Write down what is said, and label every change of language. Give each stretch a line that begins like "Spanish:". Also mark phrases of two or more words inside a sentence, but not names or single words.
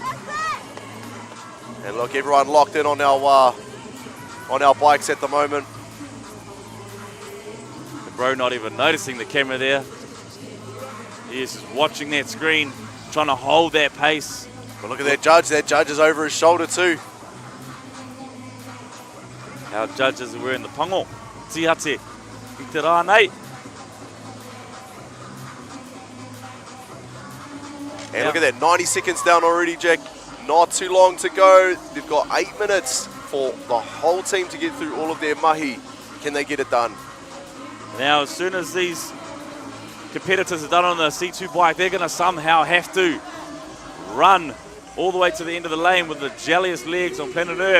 English: And look, everyone locked in on our bikes at the moment. The bro not even noticing the camera there. He is just watching that screen, trying to hold that pace. But look at that judge. That judge is over his shoulder too. Our judges are wearing the pango.
Māori: Tihate. I te rā nei.
English: And look at that, 90 seconds down already, Jack. Not too long to go. They've got 8 minutes for the whole team to get through all of their mahi. Can they get it done? Now, as soon as these competitors are done on the C2 bike, they're going to somehow have to run all the way to the end of the lane with the jelliest legs on planet Earth.